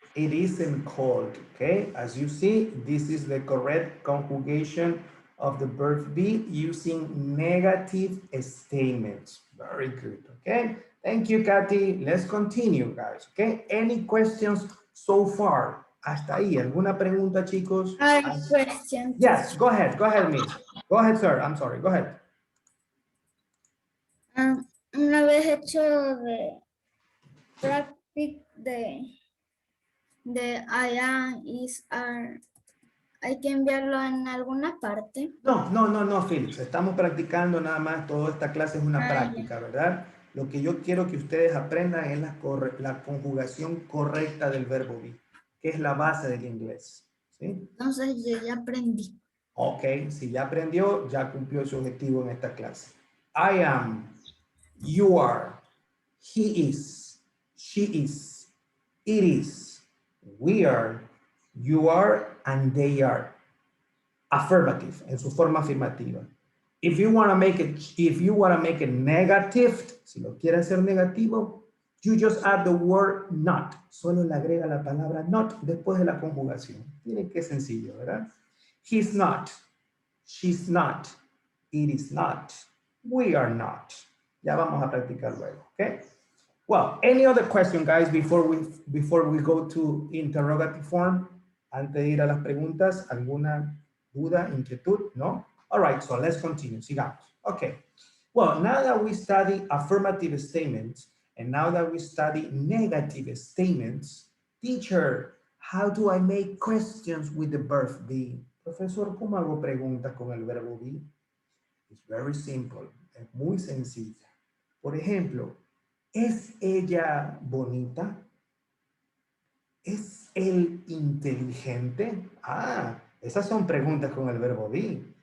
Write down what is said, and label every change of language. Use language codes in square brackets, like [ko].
[en] It isn't cold, okay? As you see, this is the correct conjugation of the verb be using negative statements. Very good, okay? Thank you, Kathy. Let's continue, guys, okay? Any questions so far? [es] Hasta ahí. ¿Alguna pregunta, chicos? [en] I question. Yes, go ahead, miss. Go ahead, sir. I'm sorry, go ahead. [es] Una vez hecho de practice de I am, is, are, ¿hay que enviarlo en alguna parte? No, Felix. Estamos practicando nada más. Toda esta clase es una práctica, ¿verdad? Lo que yo quiero que ustedes aprendan es la conjugación correcta del verbo be, que es la base del inglés. ¿Sí? Entonces yo ya aprendí. Ok, si ya aprendió, ya cumplió su objetivo en esta clase. [en] I am, you are, he is, she is, it is, we are, you are, and they are. Affirmative, [es] en su forma afirmativa. [en] If you want to make it negative, [es] si lo quiere hacer negativo, [en] you just add the word not. [es] Solo le agrega la palabra not después de la conjugación. Miren qué sencillo, ¿verdad? [en] He's not, she's not, it is not, we are not. [es] Ya vamos a practicar luego, ¿ok? [en] Well, any other question, guys, before we go to interrogative form? [es] Antes de ir a las preguntas, ¿alguna duda, inquietud? [en] No? All right, so let's continue. Sigamos. Okay. Well, now that we study affirmative statements, and now that we study negative statements, teacher, how do I make questions with the verb be? [es] Profesor, ¿cómo hago preguntas con el verbo be? [en] It's very simple. [es] Es muy sencilla. Por ejemplo, ¿es ella bonita? ¿Es él inteligente? Esas son preguntas con el verbo be.